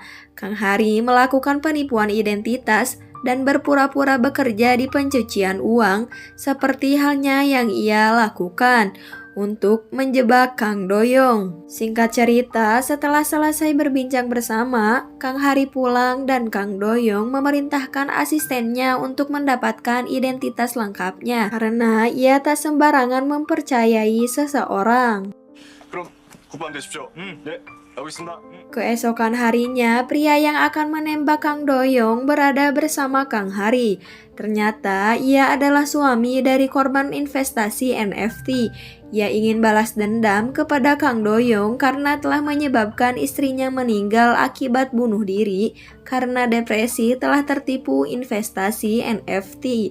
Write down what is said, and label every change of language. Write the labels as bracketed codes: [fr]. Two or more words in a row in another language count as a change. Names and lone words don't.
[id] Kang Hari melakukan penipuan identitas dan berpura-pura bekerja di pencucian uang seperti halnya yang ia lakukan untuk menjebak Kang Do-young. Singkat cerita, setelah selesai berbincang bersama, Kang Hari pulang dan Kang Do-young memerintahkan asistennya untuk mendapatkan identitas lengkapnya karena ia tak sembarangan mempercayai seseorang. [ko] 그럼 구판되십시오. 네, 알겠습니다. [id] Keesokan harinya, pria yang akan menembak Kang Do-young berada bersama Kang Hari. Ternyata ia adalah suami dari korban investasi NFT. Ia ingin balas dendam kepada Kang Do-young karena telah menyebabkan istrinya meninggal akibat bunuh diri karena depresi telah tertipu investasi NFT.